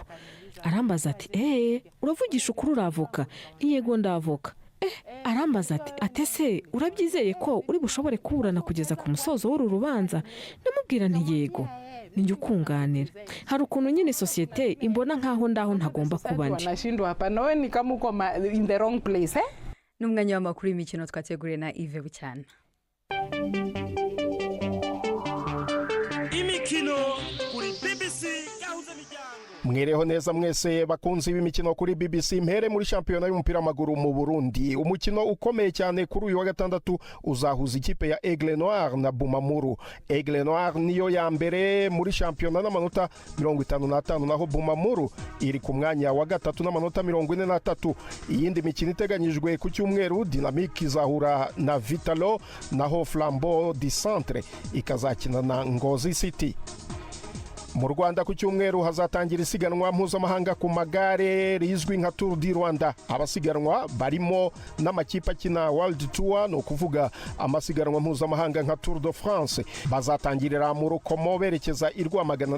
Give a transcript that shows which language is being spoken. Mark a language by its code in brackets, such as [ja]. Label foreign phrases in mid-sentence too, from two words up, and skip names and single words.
[rw] Arambaza ati uravugisha ukuri uravoka? Ntiyego ndavoka. Arambaza ati atese urabyizeye ko uri bushobore kuburana kugeza ku musozo w'uru rubanza? Namubwira ntiyego. Ninjye ukunganira. Hari ukuntu nyine societe imbona nkaho ndaho ntagomba kuba ndi. [sw] Nashindwa hapa nawe ni kama uko [en] in the wrong place. [rw] N'umwanya w'amakuru y'imikino twateguriye na Yves Bucyana. Imikino kuri BBC yahuza imiryango. Mwireho neza mwese bakunzi b'imikino kuri BBC. Mpere muri shampiyona y'umupira w'amaguru mu Burundi. Umukino ukomeye cyane kuri uyu wa gatandatu uzahuza ikipe ya Aigle Noir na Bumamuru. Aigle Noir niyo ya mbere muri shampiyona n'amanota 55, naho Bumamuru iri ku mwanya wa gatatu n'amanota 43. Iyindi mikino iteganyijwe ku cyumweru, Dynamique izahura na Vitalo, naho Flambeau du Centre ikazakina na Ngozi City. Mu Rwanda ku cyumweru hazatangira isiganwa mpuzamahanga ku magare rizwi nka Tour du Rwanda. Abasiganwa barimo n'amakipe akina World Tour, no kuvuga amasiganwa mpuzamahanga nka Tour de France. Bazatangirira mu Rukomo berekeza i Rwamagana.